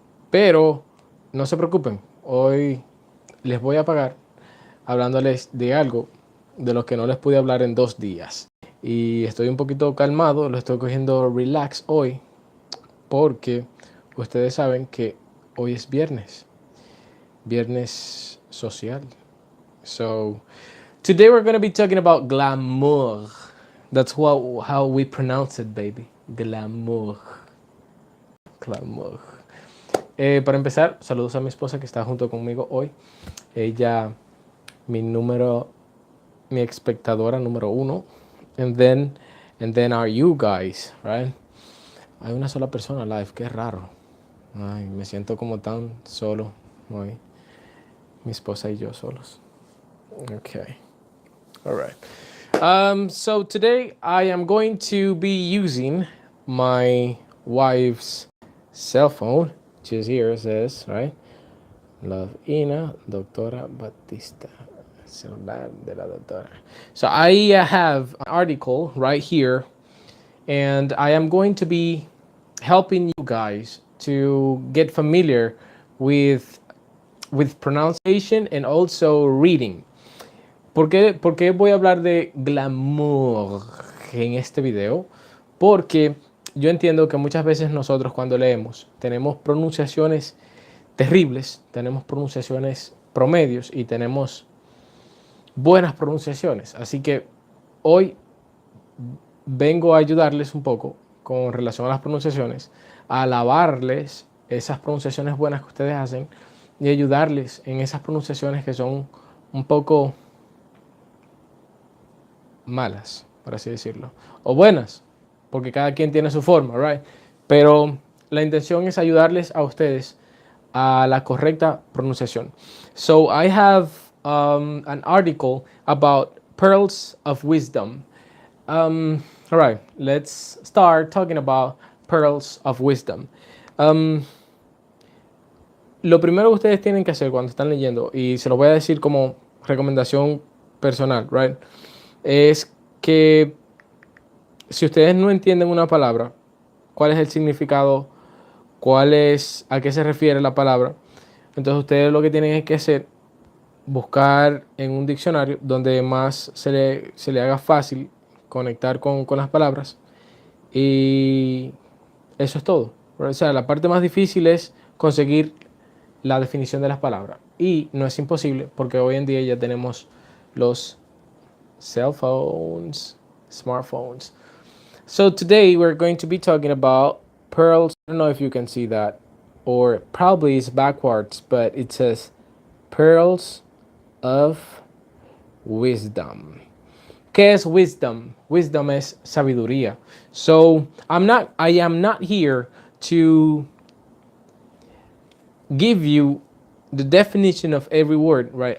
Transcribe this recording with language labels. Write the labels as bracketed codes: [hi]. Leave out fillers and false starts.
[es] Pero no se preocupen, hoy les voy a pagar hablándoles de algo de lo que no les pude hablar en 2 días. Y estoy un poquito calmado, lo estoy cogiendo relax hoy, porque ustedes saben que hoy es viernes, viernes social. [en] So today we're gonna be talking about glamour. That's how we pronounce it, baby. Glamour. Glamour. [es] Para empezar, saludos a mi esposa que está junto conmigo hoy. Ella, mi número, mi espectadora número uno. [en] And then are you guys, right? [es] Hay una sola persona live, qué raro. Ay, me siento como tan solo hoy. Mi esposa y yo solos. Okay. [en] All right. So today I am going to be using my wife's cell phone, which is here, it says, right? [es] Love Ina, Doctora Batista. Celular de la doctora. [en] So I have an article right here, and I am going to be helping you guys to get familiar with pronunciation and also reading. [es] ¿Por qué voy a hablar de glamour en este video? Porque yo entiendo que muchas veces nosotros cuando leemos tenemos pronunciaciones terribles, tenemos pronunciaciones promedios y tenemos buenas pronunciaciones. Así que hoy vengo a ayudarles un poco con relación a las pronunciaciones, a alabarles esas pronunciaciones buenas que ustedes hacen y ayudarles en esas pronunciaciones que son un poco malas, por así decirlo, o buenas, porque cada quien tiene su forma, right? Pero la intención es ayudarles a ustedes a la correcta pronunciación. [en] So I have an article about pearls of wisdom. All right, let's start talking about pearls of wisdom. [es] Um, lo primero que ustedes tienen que hacer cuando están leyendo, y se lo voy a decir como recomendación personal, right? Es que si ustedes no entienden una palabra, cuál es el significado, a qué se refiere la palabra, entonces ustedes lo que tienen que hacer, buscar en un diccionario donde más se le haga fácil conectar con las palabras, y eso es todo. O sea, la parte más difícil es conseguir la definición de las palabras, y no es imposible porque hoy en día ya tenemos los cell phones, smartphones. [en] So today we're going to be talking about pearls. I don't know if you can see that, or probably it's backwards, but it says pearls of wisdom. [es] ¿Qué es wisdom? Wisdom es sabiduría. [en] So I am not here to give you the definition of every word, right?